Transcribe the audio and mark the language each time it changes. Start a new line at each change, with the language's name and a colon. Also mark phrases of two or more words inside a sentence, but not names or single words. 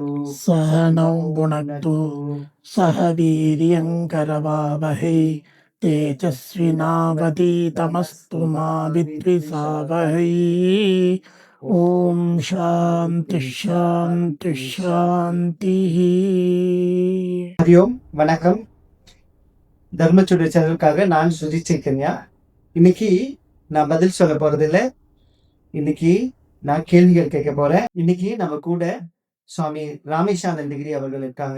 Sanskrit: सहनौ भुनक्तु सह वीर्यङ्करवावहै तेजस्विनावधीतमस्तु मा विद्विषावहै ॐ शान्ति शान्ति शान्ति.
Tamil: ஹரியோம் வணக்கம். தர்மச்சுடைய சேனலுக்காக நான் சுஜித் சைத்தன்யா. இன்னைக்கு நான் பதில் சொல்ல போறதில்ல, இன்னைக்கு நான் கேள்விகள் கேட்க போறேன். இன்னைக்கு நம்ம கூட சுவாமி ராமேஷானந்தகிரி அவர்கள் இருக்காங்க.